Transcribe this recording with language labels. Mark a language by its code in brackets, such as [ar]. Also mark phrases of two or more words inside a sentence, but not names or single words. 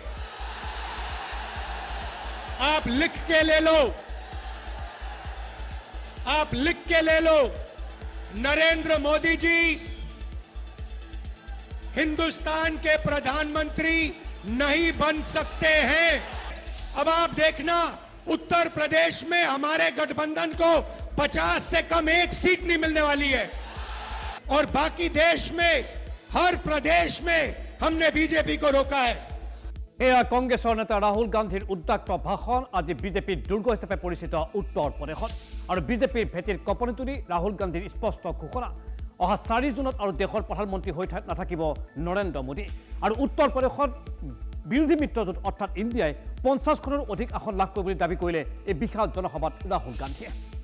[hi] आप लिख के ले लो, आप लिख के ले लो, नरेंद्र मोदी जी हिंदुस्तान के प्रधानमंत्री नहीं बन सकते हैं। अब आप देखना, उत्तर प्रदेश में हमारे गठबंधन को 50 से कम एक सीट नहीं मिलने वाली है, और बाकी देश में हर प्रदेश में हमने बीजेपी को रोका है। [as] এয়া কংগ্ৰেছৰ নেতা ৰাহুল গান্ধীৰ উদ্দাক্ত ভাষণ আজি বিজেপিৰ দুৰ্গ হিচাপে পৰিচিত উত্তৰ প্ৰদেশত আৰু বিজেপিৰ ভেটিৰ কঁপনি তুলি ৰাহুল গান্ধীৰ স্পষ্ট ঘোষণা অহা 4 জুনত আৰু দেশৰ প্ৰধানমন্ত্ৰী হৈ নাথাকিব নৰেন্দ্ৰ মোদী আৰু উত্তৰ প্ৰদেশত বিৰোধী মিত্ৰজোঁট অৰ্থাৎ ইণ্ডিয়াই 50খনৰ অধিক আসন লাভ কৰিব বুলি দাবী কৰিলে এই বিশাল জনসভাত ৰাহুল গান্ধীয়ে।